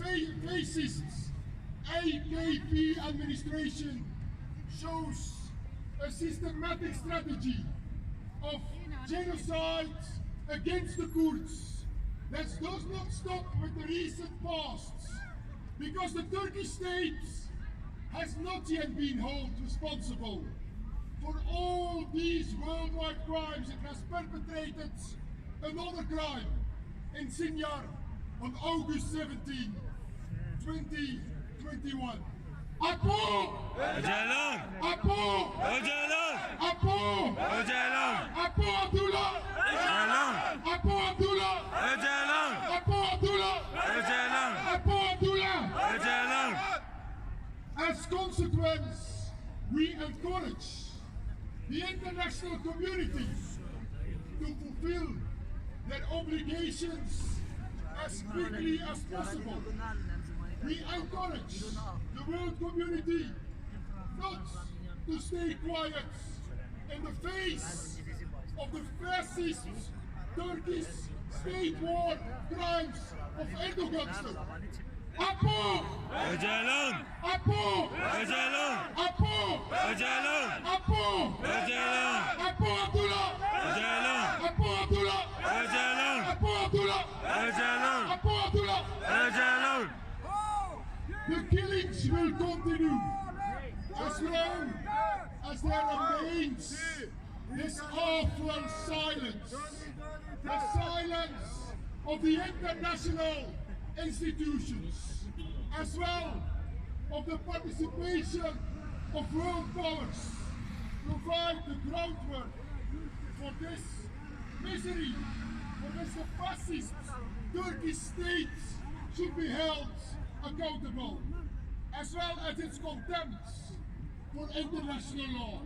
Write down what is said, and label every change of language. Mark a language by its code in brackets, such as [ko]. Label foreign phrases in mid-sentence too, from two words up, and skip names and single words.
[en] fascist AKP administration shows a systematic strategy of genocide against the Kurds that does not stop with the recent past, because the Turkish state has not yet been held responsible for all these worldwide crimes. It has perpetrated another crime in Sinjar on August 17, 2021. Akko! Öcalan! Akko! Öcalan! Akko! Öcalan! Akko Abdullah! Öcalan! Akko Abdullah! Öcalan! Akko Abdullah! Öcalan! Akko Abdullah! Öcalan! As consequence, we encourage the international community to fulfill their obligations as quickly as possible. We encourage the world community not to stay quiet in the face of the fascist Turkish state war crimes of Erdogan. Akko! Öcalan! Akko! Öcalan! Akko! Öcalan! Akko! Öcalan! Akko Abdullah! Öcalan! Akko Abdullah! Öcalan! Akko Abdullah! Öcalan! Akko Abdullah! Öcalan! The killings will continue as long as there remains this awful silence. The silence of the international institutions, as well of the participation of world powers, provide the groundwork for this misery, for which the fascist Turkish state should be held accountable, as well as its contempt for international law.